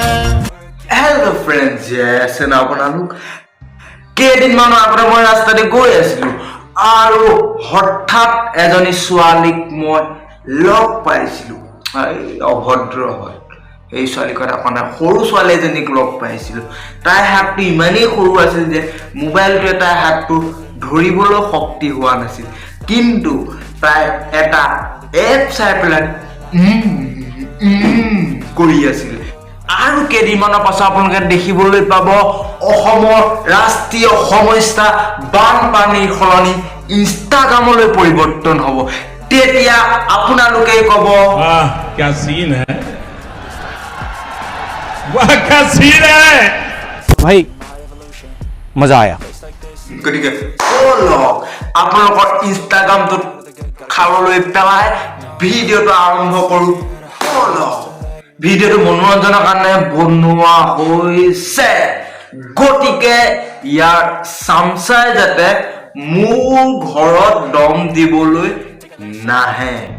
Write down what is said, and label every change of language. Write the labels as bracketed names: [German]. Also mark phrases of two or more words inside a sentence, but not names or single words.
[English] hello friends yes [Assamese] আপোনালোক কেইদিনমানৰ আগতে মই ৰাস্তাতে গৈ আছিলো আৰু হঠাৎ এজনী ছোৱালীক মই লগ পাইছিলো অভদ্ৰ হয় এই ছোৱালীখন আপোনাৰ সৰু ছোৱালী এজনীক লগ পাইছিলো তাইৰ হাতটো ইমানেই সৰু আছিল যে মোবাইলটোৱে তাইৰ হাতটো ধৰিবলৈ শক্তি হোৱা নাছিল কিন্তু তাই এটা এপ চাই পেলাই কৰি আছিল আৰু কেইদিনমানৰ পাছত আপোনালোকে দেখিবলৈ পাব অসমৰ ৰাষ্ট্ৰীয় সমস্যা বানপানীৰ সলনি ইনষ্টাগ্ৰামলৈ পৰিৱৰ্তন হ'ব তেতিয়া আপোনালোকে ক'ব [Hindi] वाह क्या सीन है वाह क्या सीन है भाई मजा आया [Assamese] গতিকে ব'লক আপোনালোকৰ ইনষ্টাগ্ৰামটোত খাবলৈ পেলাই ভিডিঅ'টো আৰম্ভ কৰোঁ ব'লক ভিডিঅ'টো মনোৰঞ্জনৰ কাৰণে বনোৱা হৈছে গতিকে ইয়াৰ চামচাই যাতে মোৰ ঘৰত দম দিবলৈ নাহে